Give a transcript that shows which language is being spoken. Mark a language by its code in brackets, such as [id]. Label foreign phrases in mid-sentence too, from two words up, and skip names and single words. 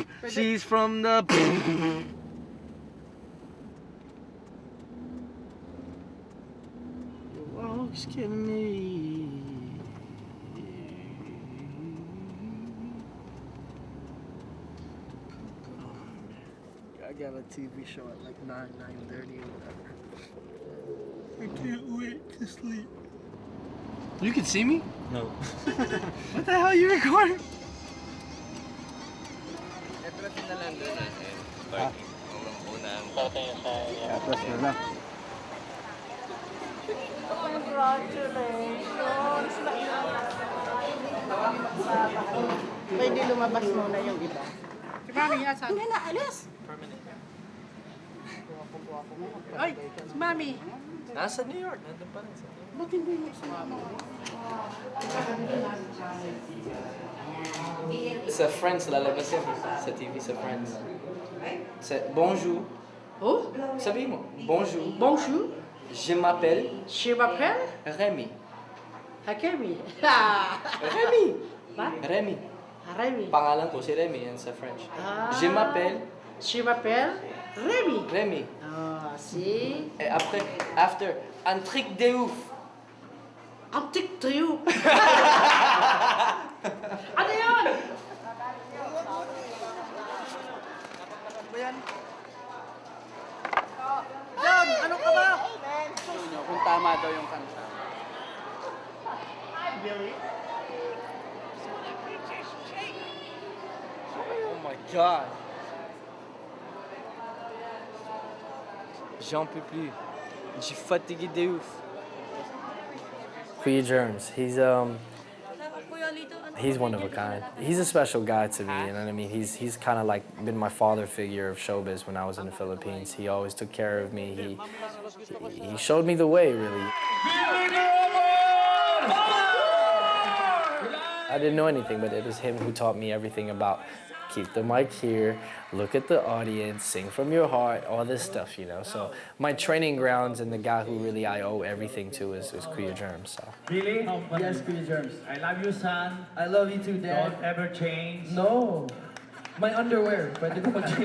[en] She's from the... Your walk's killing me. got a TV show at like 9:30 or whatever. I can't wait to sleep. You can see me? No. What the hell are you recording? [tl] Atras na lang. [en] Congratulations! [tl] Pwede lumabas muna yung iba. Si Mami, asan? Hindi na, alis! Ay, si Mami! Nasa New York. Nandun pa rin sa New York. Ba't hindi mo si Mami? Sa Friends, lalabas yan. Sa TV, sa Friends. Bonjour. Oh? Sabi mo, [fr] bonjour. Bonjour! Je m'appelle Je m'appelle Remy. Hakemi. Remy. [tl] Ba? Remy. Remy. Pangalan ko si Remy yan sa French. Ah. [fr] Je m'appelle Je m'appelle Remy. Remy. Ah, si. Et après, after, un truc de ouf. [tl] Antik trio. Ano yun? John, ano ka ba? Kung tama daw yung kanta. [en] Oh my God. [fr] J'en peux plus. J'ai fatigué de ouf. [en] Kuya Germs, he's one of a kind. He's a special guy to me, you know what I mean? He's kind of like been my father figure of showbiz when I was in the Philippines. He always took care of me. He showed me the way, really. I didn't know anything, but it was him who taught me everything about keep the mic here, look at the audience, sing from your heart, all this stuff, you know. So my training grounds and the guy who really I owe everything to is Kuya Germs. So. Really? Yes, Kuya Germs. I love you, son. I love you too, Dad. Don't ever change. No. My underwear. [tl] Pwede ko mag-change.